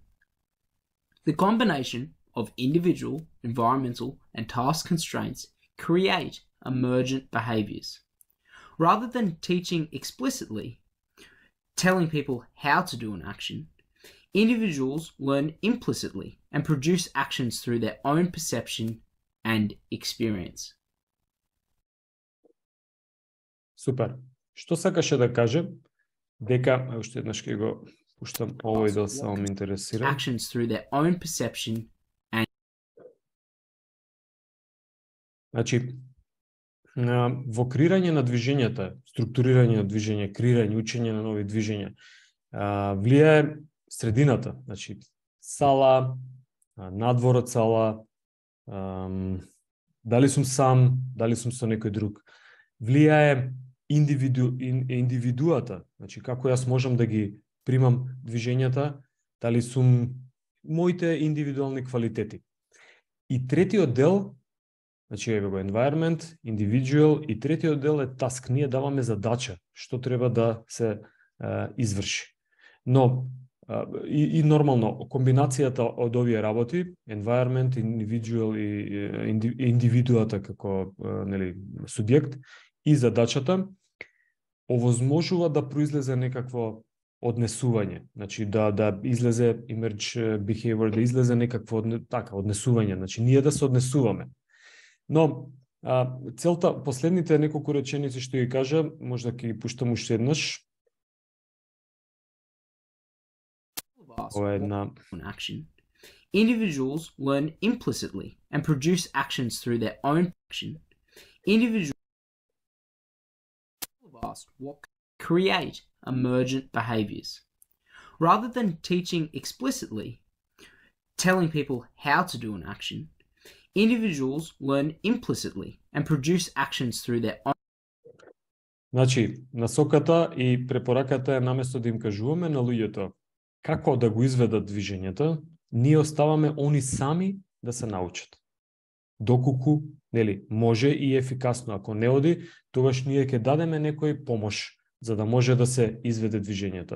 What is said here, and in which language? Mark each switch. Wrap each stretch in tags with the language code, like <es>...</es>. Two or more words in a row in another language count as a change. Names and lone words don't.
<en>The combination of individual, environmental, and task constraints create emergent behaviours. Rather than teaching explicitly, telling people how to do an action, individuals learn implicitly and produce actions through their own perception and experience.</en> <mk>Супер. Што сакаше да каже? Дека, уште еднаш ќе го пуштам овој дел, само ме интересира.</mk> <en>Actions through their own perception and...</en> <mk>Значи, во креирање на движењата, структурирање на движење, креирање, учење на нови движења, влијае средината, значи сала, надвор од сала, дали сум сам, дали сум со некој друг. Влијае индивидуата, значи како јас можам да ги примам движењата, дали сум моите индивидуални квалитети. И третиот дел, значи еве го</mk> <en>environment, individual,</en> <mk>и третиот дел е task. Ние даваме задача што треба да се изврши. Но и нормално комбинацијата од овие работи,</mk> <en>environment, individual</en> <mk>и индивидуата како нели субјект и задачата овозможува да произлезе некакво однесување, значи да излезе</mk> <en>emerge behavior,</en> <mk>да излезе некакво однесување, значи ние да се однесуваме. Но целта, последните неколку реченици што ги кажа, можда ќе ги пуштам уште еднаш.</mk> <en>Action. Individuals learn implicitly and produce actions through their own action. Individuals what create emergent behaviors. Rather than teaching explicitly, telling people how to do an action, individuals learn implicitly and produce actions through their own.</en> <mk>Значи, насоката и препораката е наместо да им кажуваме на луѓето како да го изведат движењето, ние оставаме они сами да се научат. Доколку, нели, може и ефикасно, ако не оди, тогаш ние ќе дадеме некој помош за да може да се изведе движењето.</mk>